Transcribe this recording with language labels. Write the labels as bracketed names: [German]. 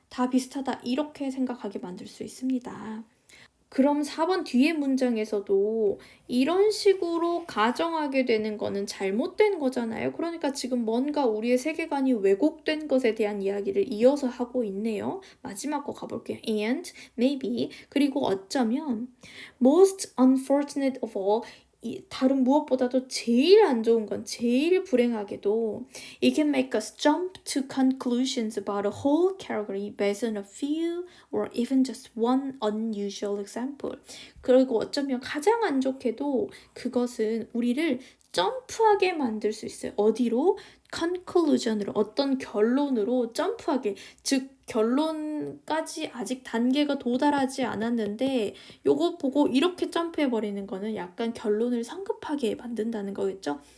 [Korean] 다 비슷하다 이렇게 생각하게 만들 수 있습니다. 그럼 4번 뒤에 문장에서도 이런 식으로 가정하게 되는 거는 잘못된 거잖아요. 그러니까 지금 뭔가 우리의 세계관이 왜곡된 것에 대한 이야기를 이어서 하고 있네요. 마지막 거 가볼게요. [English] And, maybe, [Korean] 그리고 어쩌면 [English] most unfortunate of all, [Korean] 다른 무엇보다도 제일 안 좋은 건, 제일 불행하게도 [English] It can make us jump to conclusions about a whole category based on a few or even just one unusual example. [Korean] 그리고 어쩌면 가장 안 좋게도 그것은 우리를 점프하게 만들 수 있어요. 어디로? conclusion으로, 어떤 결론으로 점프하게, 즉 결론까지 아직 단계가 도달하지 않았는데 요거 보고 이렇게 점프해버리는 거는 약간 결론을 성급하게 만든다는 거겠죠?